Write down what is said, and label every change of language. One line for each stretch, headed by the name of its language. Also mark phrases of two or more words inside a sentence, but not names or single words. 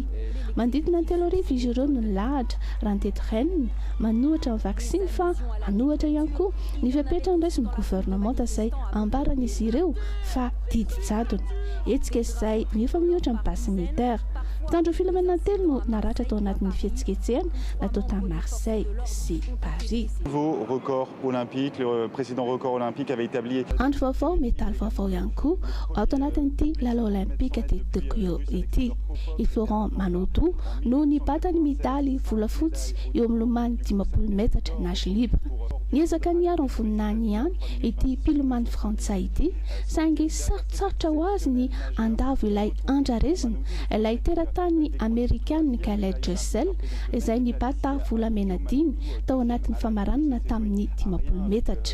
Malagasy: Mandidina ny 3 arivo izy ireo no lahatra raha ny teto Rennes manohatra ny vaksiny fa manohatra ihany koa ny fepetra nyraisin'ny gouvernemanta izay ambaran'izy ireo fa didy jadona. Hetsika izay miofa mihoatra ny
French: passe sanitaire.
Malagasy: Mpitandro filaminana telo no naratra tao anatin'ny fihetsiketsehana natao tany Marseille sy Paris.
French: Nouveau record olympique, le précédent record olympique avait établi.
Malagasy: Andro vaovao, médaille vaovao ihany koa ao anatin'ity lalao
French: olympique de Tokyo
Malagasy: ity. I Florent Manodou no nibata ny medaly volafotsy eo amin'ny lomano 10 metatra
French: nage libre.
Malagasy: Niezaka niaro ny voninahiny ihany ity mpilomano frantsay ity saingy sarotsarotra ho azy ny andavo ilay andrarezina ilay teratany amerikany Khaled Dressel izay nibata volamena 10 tao anatin'ny famaranana tamin'ny 10 metatra.